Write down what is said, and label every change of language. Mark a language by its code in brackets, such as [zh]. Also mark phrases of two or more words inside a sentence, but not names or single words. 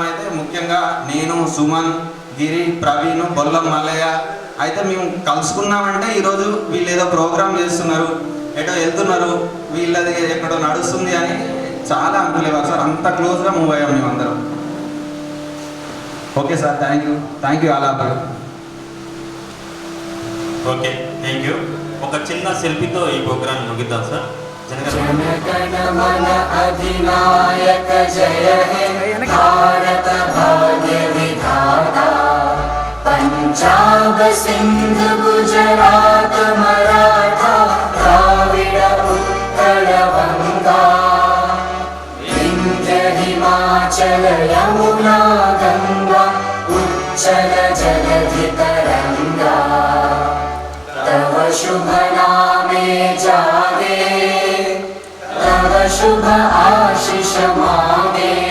[te] అయితే ముఖ్యంగా నేను, సుమన్, గిరి, ప్రవీణ్, బొల్లం, మల్లయ్య అయితే మేము కలుసుకున్నామంటే ఈరోజు వీళ్ళు ఏదో ప్రోగ్రామ్ చేస్తున్నారు, ఎటో వెళ్తున్నారు, వీళ్ళది ఎక్కడో నడుస్తుంది అని చాలా అనుకోలేవు సార్. అంత క్లోజ్గా మూవ్ అయ్యాం మేమందరం. [en] okay sir, thank you [te] అలా. [en] Okay, thank you. [te] ఒక చిన్న సెల్ఫీతో ఈ ప్రోగ్రామ్ ముగిద్దాం సార్. [bn] জনগণমন অধিনায়ক জয় হে ভারত ভাগ্য বিধাতা পঞ্জাব সিন্ধ গুজরাট মারাঠা দ্রাবিড় উৎকল বঙ্গা বিন্ধ্য হিমাচল যমুনা গঙ্গা উচ্চল জলধি তরঙ্গা তব শুভ নামে জাগে তব শুভ আশিস মাঙ্গে